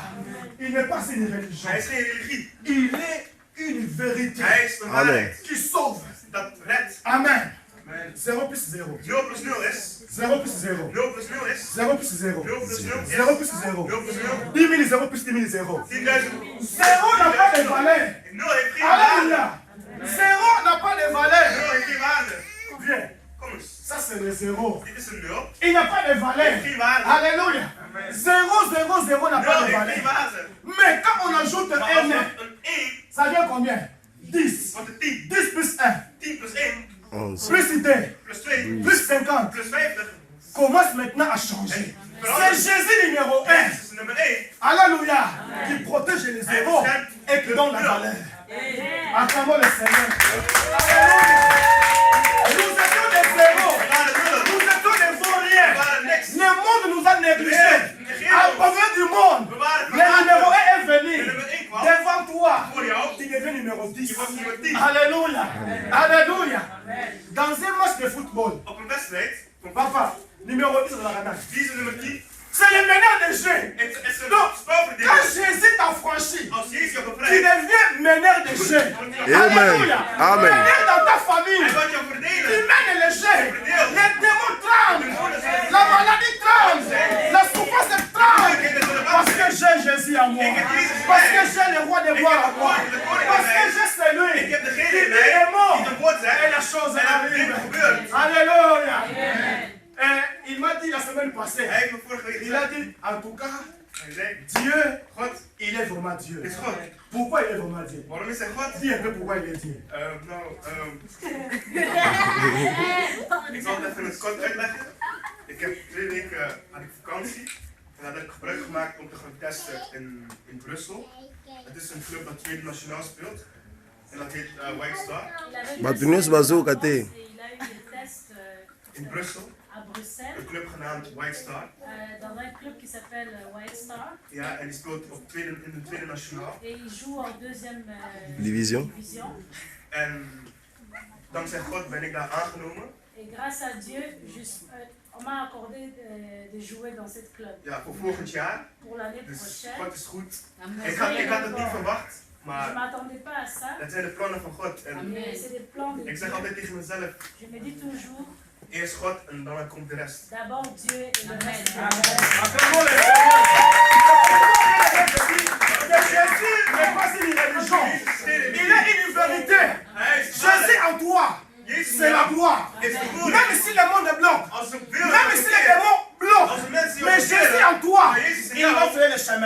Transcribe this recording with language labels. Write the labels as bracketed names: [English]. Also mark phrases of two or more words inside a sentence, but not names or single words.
[French] Il n'est pas une religion. Il est une vérité qui sauve. Amen. 0 plus 0. [Dutch] 0 plus 0 is [French] 0 plus 0. [Dutch] 0 plus 0 is [French] 0 plus 0. [Dutch] 0 plus 0 is [French] 0 plus 0. 0 plus 0. 10 000, 0 plus 10 000, 0. 10,000. 0 n'a pas de valeur. [Dutch] No heeft geen waarde. [French] Alléluia. 0 n'a pas de valeur. [Dutch] 0 heeft geen waarde. [French] Bien. [Dutch] Kom eens. [French] Ça, c'est le 0. [Dutch] Dit is een 0. [French] Il n'a pas de valeur. [Dutch] Heeft geen waarde. [French] Alléluia. 0, 0, 0 n'a 0 pas de [Dutch] heeft geen [French] valeur. [Dutch] waarde. [French] Mais quand on ajoute [Dutch] Maar [French] un, [Dutch] als we een 1, [French] ça vient combien? 10. [Dutch] wat de 10. [French] 10 plus 1. [Dutch] 10 plus 1, 11. [French] Plus 2. [Dutch] plus 2, [French] Plus 50. [Dutch] plus 50. [French] Commence maintenant à changer. C'est Jésus numéro 1. Dat is nummer 1. Alléluia. Qui protège les zéros et qui donne la valeur. Acclamons le Seigneur. Alléluia. Nous étions des zéros. Nous étions des vauriens. Le monde nous a négligés. À propos du monde, le numéro 1 est venu devant toi. Tu deviens numéro 10. Alléluia. Alléluia. Dans un match de football, [Dutch] Op een wedstrijd, [French] papa, numéro 10 dans la grenade. [Dutch] 10 is nummer 10. [French] C'est le meneur de jeu. [Dutch] Het is een [French] Donc, [Dutch] spelverdeler. [French] quand Jésus t'a franchi, [Dutch] Als Jezus je [French] tu [Dutch] bevrijdt, [French] deviens meneur de jeu. Amen. Alléluia. Amen. Meneur dans ta famille. [Dutch] hij gaat jou [French] Tu [Dutch] verdelen. [French] mènes le jeu. Les démons tremblent. La maladie tremble. La souffrance tremble. Parce que j'ai Jésus à moi. Parce que j'ai le roi des rois à moi. Parce que j'ai celui [Dutch] Ik heb [French] qui [Dutch] degene [French] dit [Dutch] bij [French] les mots. [Dutch] die de woord [French] Et [Dutch] zegt. [French] la chose [Dutch] En het [French] arrive. [Dutch] ding gebeurt. [French] Alléluia. Et il m'a dit la semaine passée. [Dutch] Hij heeft me vorige week [French] Il a [Dutch] gezegd. [French] dit, en tout cas, [Dutch] Hij zei, [French] Dieu, [Dutch] God [French] il est vraiment Dieu. [Dutch] is God. [French] Pourquoi il est vraiment Dieu? [Dutch] Waarom is hij God? [French] Dis un peu pourquoi il est Dieu. [Dutch] Ik zal het even in het kort uitleggen. Ik heb 2 weken had ik vakantie. En had ik gebruik gemaakt om te gaan testen in Brussel. Het is een club dat tweede nationaal speelt. En dat heet White Star [Lingala] Batuneus bazoka te. [French] Il a eu des tests [Dutch] in Brussel. [French] à Bruxelles, [Dutch] Een club genaamd White Star. [French] dans un club qui s'appelle White Star. [Dutch] Ja, en die speelt in de tweede nationaal. [French] Et il joue en deuxième Division. [Dutch] En dankzij God ben ik daar aangenomen. [French] Et grâce à Dieu, on m'a accordé de jouer dans cette club. [Dutch] Ja, voor volgend jaar. [French] Pour l'année [Dutch] Dus [French] prochaine. [Dutch] God is goed. Ik had het niet verwacht. [French] Je ne [Dutch] Maar [French] m'attendais pas à ça. [Dutch] dat zijn de plannen van God. En [French] Mais c'est des plans de [Dutch] ik zeg [French] Dieu. [Dutch] altijd tegen mezelf. [French] Je me dis toujours, [Dutch] Eerst God en dan komt de rest. [French] D'abord Dieu et le reste. Acclamons le Seigneur. Jésus n'est pas une religion. Il est une vérité. Jésus en toi, c'est la gloire. Même si le monde est blanc, même si les démons bloquent, mais Jésus en toi, il va faire le chemin.